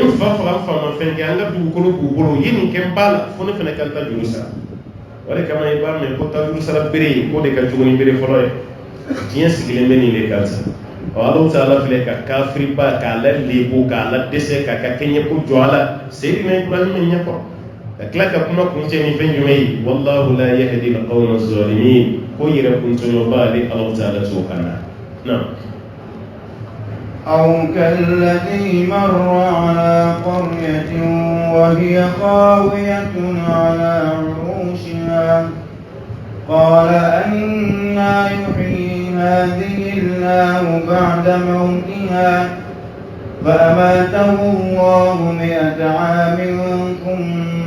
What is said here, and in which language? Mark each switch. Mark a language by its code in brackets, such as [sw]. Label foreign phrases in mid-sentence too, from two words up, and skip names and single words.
[bm] n fa faga n fa ma fɛn kɛ an ka dugukolo b'u bolo u ye nin kɛ n ba la fo ne fana ka n tajuru sara o de kama i b'a mɛn ko tajuru sara bere k'o de ka jugu ni bere fɔlɔ ye diɲɛ sigilen bɛ nin de kan sa [ar] الله تعالى [bm] filɛ ka kafiriba k'a la lebu k'a la dɛsɛ k'a ka kɛɲɛ ko jɔ a la Seydina Ibrahima ɲɛkɔrɔ ka tila ka kuma kuncɛ ni fɛn jumɛn ye [ar] والله لا يهدي القوم الظالمين [bm] ko yɛrɛ kuntɔɲɔba ale [ar] الله تعالى [bm] t'o kan na [ar] أو كالذي مر على قرية وهي خاوية على عروشها أنى يحيي هذه الله بعد موتها فأماته الله 100 عام ثم